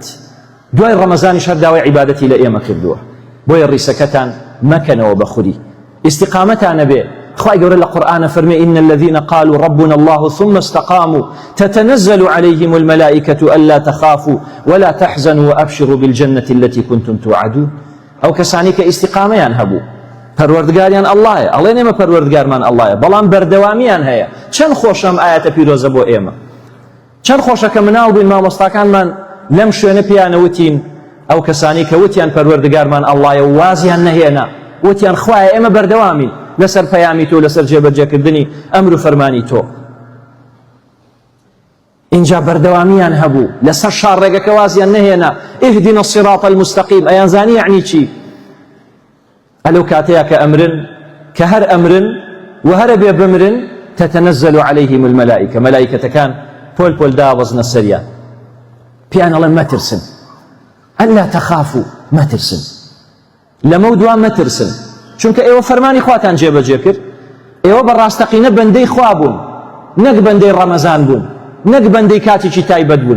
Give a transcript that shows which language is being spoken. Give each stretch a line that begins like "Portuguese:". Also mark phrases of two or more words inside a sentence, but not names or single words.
Central Kurdish: دوای ڕەمەزانی شەر داوای عیبادەتی لە ئێمە کردووە، بۆیە ڕیسەکەتان مەکەنەوە بە خوری، ئیستیقامەتانە بێ. خی گەورە لە قورئانە فەرمێ
Arabic: إن الذين قالوا ربنا الله ثم استقاموا تتنزل عليهم الملائكة ألا تخافوا ولا تحزنوا وأبشروا بالجنة التي كنتم توعدون.
Central Kurdish: ئەو کەسانی کە ئیستیقامەیان هەبوو، پەروەردگاریان ئەڵڵایە، ئەڵێن ئێمە پەروەردگارمان ئەڵڵایە، بەڵام بەردەوامیان هەیە. چەند خۆشەم ئاەتە پیرۆزە بۆ ئێمە، چەند خۆشە کە مناڵ بووین مامۆستاکانمان لەم شوێنە پیانەوتین ئەو کەسانی کە وتیان پەروەردگارمان ئەڵڵایە و وازیان نەهێنا، وتیان خوایە ئێمە بەردەوامین لەسەر پەیامی تۆ، لەسەر جێبەجێکردنی ئەمر و فەرمانی تۆ. اینجا بەردەوامیان هەبوو لەسەر شاڕێگەکە وازیان نەهێنا.
Arabic: اهدنا الصراط المستقيم
Central Kurdish: ئەیان زانی یعنی چی؟ ئەلەو کاتەیە کە ئەمرن، کە هەر ئەمرن و هەرە بێ بمرن،
Arabic: تتنزل عليهم الملائكة،
Central Kurdish: مەلایکەتەکان پۆل پۆل داوەزنە سەریان، پیان ئەڵێن مەترسن،
Arabic: ئەلا تەخافوا،
Central Kurdish: مەترسن، لەمە و دوام مەترسن، چونکە ئێوە فەرمانی خواتان جێبەجێ کرد، ئێوە بەڕاستەقینە بەندەی خوا بوون، نەک بەندەی ڕەمەزان بوون، نەک بەندەی کاتێکی تایبەت بوون.